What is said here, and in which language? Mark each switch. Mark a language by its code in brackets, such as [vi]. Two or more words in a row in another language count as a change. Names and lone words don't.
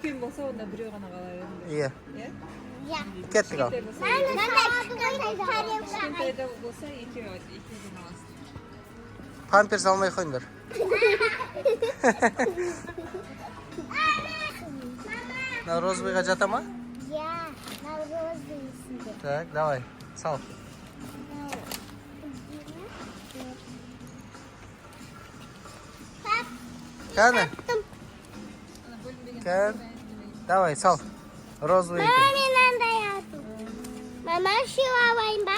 [kk] Үлкен болса, онда біреу ғана қала беріңдер. Иә. Я. Кеттік ал. Кішкентайда болса, екеуден аласың. Памперс алмай қойыңдар. Мына розовыйға жата ма? Я. На розовый. [ru] Так, давай, [kk] сал. Кәні? Кән? Давай, сал. Розовый екен. Мынандай ату. Мама şu алайын ба?